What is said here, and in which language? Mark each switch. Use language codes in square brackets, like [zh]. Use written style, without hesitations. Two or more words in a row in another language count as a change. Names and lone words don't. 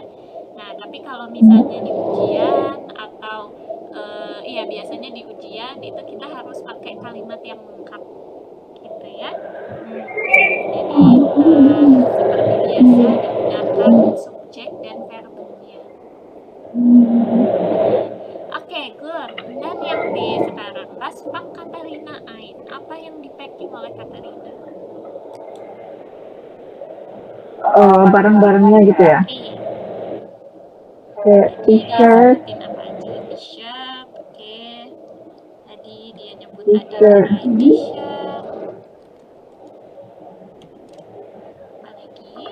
[id] Nah tapi kalau misalnya di ujian atau iya biasanya di ujian itu kita harus pakai kalimat yang lengkap gitu ya. Jadi seperti biasa digunakan subjek dan verbnya. Oke, good. Dan yang B sekarang, [de] was packt Katharina ein? [id] Apa yang di-packing oleh Katharina? Barang-barangnya gitu ya. Iya. Kayak t-shirt, Sebutin apa aja? T-shirt, oke. Tadi dia nyebut T-shirt. ada t-shirt. Apa lagi?